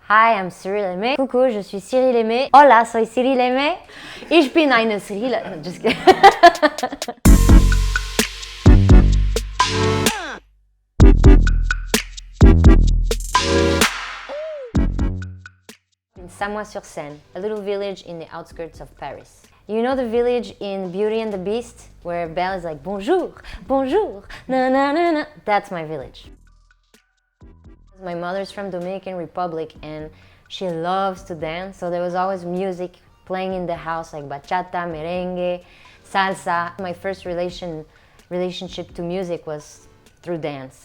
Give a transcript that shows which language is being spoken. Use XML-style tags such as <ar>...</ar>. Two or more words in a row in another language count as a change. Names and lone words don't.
<en>Hi, I'm Cyrille Aimée.</en> <fr>Coucou, je suis Cyrille Aimée.</fr> <es>Hola, soy</es> <de>Cyrille Aimée. Ich bin eine Cyrille.</de> <en>Just kidding. In Samois-sur-Seine, a little village in the outskirts of Paris. You know the village in Beauty and the Beast where Belle is like</en> <fr>bonjour, bonjour,</fr> <en>na na na na. That's my village. My mother's from Dominican Republic and she loves to dance, so there was always music playing in the house like bachata, merengue, salsa. My first relationship to music was through dance.</en>